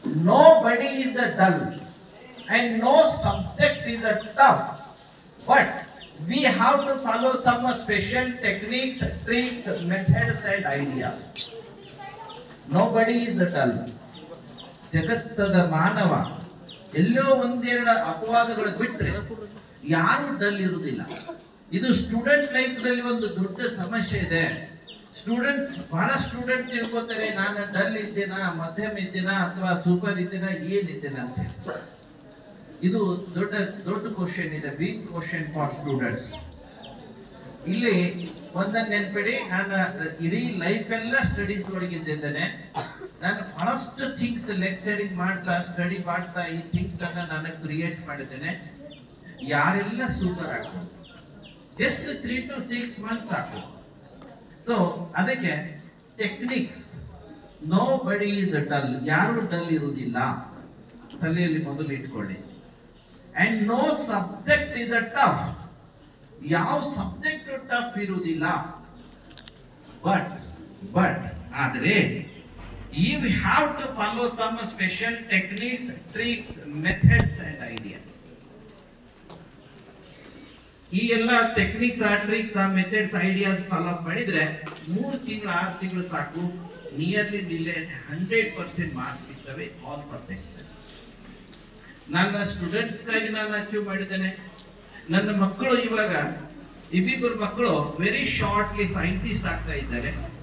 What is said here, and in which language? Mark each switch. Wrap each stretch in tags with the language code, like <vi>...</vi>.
<en>Nobody is a dull and no subject is a tough, but we have to follow some special techniques, tricks, methods and ideas. Nobody is a dull.</en> <kn>ಜಗತ್ತದ ಮಾನವ ಎಲ್ಲೋ ಒಂದೆರಡು ಅಪವಾದಗಳು ಬಿಟ್ರೆ ಯಾರು dull ಇರುವುದಿಲ್ಲ. ಇದು student life ದಲ್ಲಿ ಒಂದು ದೊಡ್ಡ ಸಮಸ್ಯೆ ಇದೆ. ಸ್ಟೂಡೆಂಟ್ಸ್, ಬಹಳ ಸ್ಟೂಡೆಂಟ್ ತಿಳ್ಕೊತಾರೆ ನಾನು ಡಲ್ ಇದ್ದೀನಾ, ಮಧ್ಯಮ ಇದ್ದೀನಾ ಅಥವಾ ಸೂಪರ್ ಇದ್ದೀನಾ, ಏನಿದ್ದೀನಾ ಅಂತ ಹೇಳಿ. ಇದು ದೊಡ್ಡ ಕ್ವಶನ್ ಇದೆ,</kn> <en>Big question for students.</en> <kn>ಇಲ್ಲಿ ಒಂದನ್ನು ನೆನ್ಪಿಡಿ, ನಾನು ಇಡೀ ಲೈಫ್ ಎಲ್ಲ ಸ್ಟಡೀಸ್ ಒಳಗಿದ್ದೇನೆ. ನಾನು ಬಹಳಷ್ಟು ಥಿಂಗ್ಸ್ ಲೆಕ್ಚರಿಂಗ್ ಮಾಡ್ತಾ, ಸ್ಟಡಿ ಮಾಡ್ತಾ ಈ ಥಿಂಗ್ಸ್ ಅನ್ನ ನಾನು ಕ್ರಿಯೇಟ್ ಮಾಡಿದ್ದೇನೆ. ಯಾರೆಲ್ಲ ಸೂಪರ್ ಆಗ್ಬೋದು, ಜಸ್ಟ್ 3 to 6 months ಸಾಕು. ಸೊ ಅದಕ್ಕೆ ಟೆಕ್ನಿಕ್ಸ್,</kn> <en>nobody is dull,</en> <kn>ಯಾರು ಡಲ್ ಇರುವುದಿಲ್ಲ, ತಲೆಯಲ್ಲಿ ಮೊದಲು ಇಟ್ಕೊಳ್ಳಿ.</kn> <en>and no subject is a tough,</en> <kn>ಯಾವ ಸಬ್ಜೆಕ್ಟ್ ಟಫ್ ಇರುವುದಿಲ್ಲ.</kn> <en>But ಆದರೆ you have to follow some special techniques, tricks, methods and ideas.</en> <kn>ಈ ಎಲ್ಲ techniques, tricks, methods, ideas follow ಮಾಡಿದ್ರೆ 3 ತಿಂಗಳು 6 ತಿಂಗಳು ಸಾಕು, ನಿಯರ್ಲಿ 100% ಮಾರ್ಕ್ಸ್ ಸಿಗ್ತವೆ ಆಲ್ ಸಬ್ಜೆಕ್ಟ್. ನನ್ನ ಸ್ಟೂಡೆಂಟ್ಸ್ ಗಾಗಿ ನಾನು ಅಚೀವ್ ಮಾಡಿದ್ದೇನೆ. ನನ್ನ ಮಕ್ಕಳು ಇವಾಗ ಇಬ್ಬಿಬ್ಬರು ಮಕ್ಕಳು ವೆರಿ ಶಾರ್ಟ್ಲಿ ಸೈಂಟಿಸ್ಟ್ ಆಗ್ತಾ ಇದ್ದಾರೆ.</kn>